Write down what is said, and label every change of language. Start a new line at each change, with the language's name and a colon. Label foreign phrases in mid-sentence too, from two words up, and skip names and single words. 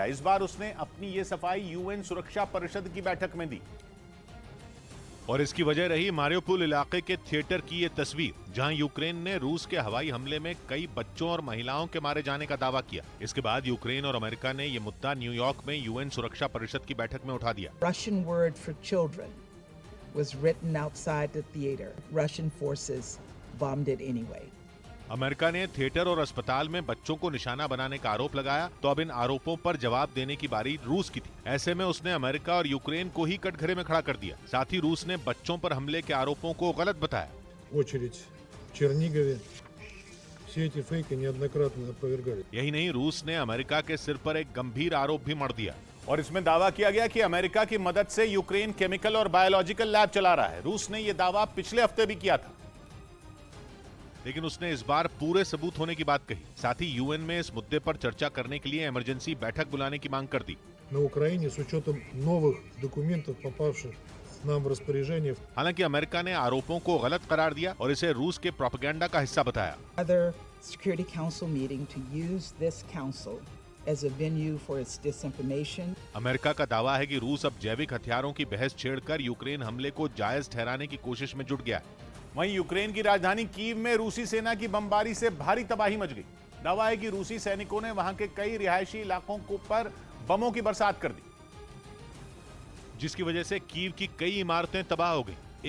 Hindi: इस बार उसने अपनी ये सफाई यूएन सुरक्षा परिषद की बैठक में दी और इसकी वजह रही मारियोपोल इलाके के थिएटर की ये तस्वीर, जहां यूक्रेन ने रूस के हवाई हमले में कई बच्चों और महिलाओं के मारे जाने का दावा किया। इसके बाद यूक्रेन और अमेरिका ने ये मुद्दा न्यूयॉर्क में यूएन सुरक्षा परिषद की बैठक में उठा दिया।
English: Russian word for children was written outside the theater. Russian forces bombed it anyway.
Hindi: अमेरिका ने थिएटर और अस्पताल में बच्चों को निशाना बनाने का आरोप लगाया, तो अब इन आरोपों पर जवाब देने की बारी रूस की थी। ऐसे में उसने अमेरिका और यूक्रेन को ही कटघरे में खड़ा कर दिया। साथ ही रूस ने बच्चों पर हमले के आरोपों को गलत बताया।
Russian: очередь в Чернигове. Все эти фейки неоднократно опровергали.
Hindi: यही नहीं, रूस ने अमेरिका के सिर पर एक गंभीर आरोप भी मढ़ दिया और इसमें दावा किया गया कि अमेरिका की मदद से यूक्रेन केमिकल और
English: biological lab
Hindi: चला रहा है। रूस ने यह दावा पिछले हफ्ते भी किया था, लेकिन उसने इस बार पूरे सबूत होने की बात कही। साथ ही यूएन में इस मुद्दे पर चर्चा करने के लिए इमरजेंसी बैठक बुलाने की मांग कर दी।
Russian: На Украине с учетом новых документов, попавших нам в распоряжение.
Hindi: हालांकि अमेरिका ने आरोपों को गलत करार दिया और इसे रूस के प्रोपेगेंडा का हिस्सा बताया।
English: Other Security Council meeting to use this council as a venue for its disinformation.
Hindi: अमेरिका का दावा है कि रूस अब जैविक हथियारों की बहस छेड़कर यूक्रेन हमले को जायज ठहराने की कोशिश में जुट गया है। वहीं यूक्रेन की राजधानी कीव में रूसी सेना की बमबारी से भारी तबाही मच गई। दावा है कि रूसी सैनिकों ने वहां के कई रिहायशी इलाकों पर बमों की बरसात कर दी, जिसकी वजह से कीव की कई इमारतें तबाह हो गई।